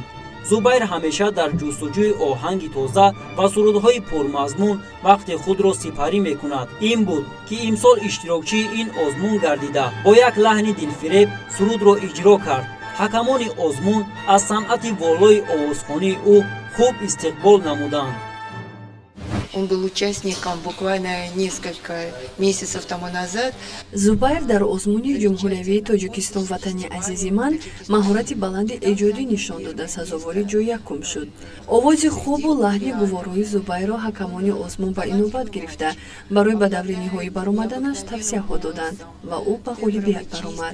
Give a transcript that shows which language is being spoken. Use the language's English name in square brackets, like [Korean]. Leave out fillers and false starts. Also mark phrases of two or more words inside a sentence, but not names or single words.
[Tajik] Зубайр ҳамеша дар ҷустуҷӯи оҳанги тоза ва сурудҳои пурмазмун вақти худро сипарӣ мекунад. ин буд ки имсол иштирокчии ин озмун гардида бо як лаҳни дилфиреб сурудро иҷро кард. ҳакамони озмун аз санъати волои овозхонии ӯ хуб истиқбол намуданд. [Russian] Он был участником буквально несколько месяцев тому назад. [Tajik] Зубайр дар Озмуни ҷумҳуриявии Точикистон Ватани азизи ман маҳорати баланди эҷодӣ нишон дода сазовори ҷои якум шуд. Овози хубу лаҳни гуворҳои Зубайрро ҳакамони Озмун ба инобат гирифта барои ба даври ниҳоӣ баромаданаш тавсияҳо доданд ва ӯ ба ғолибият баромад.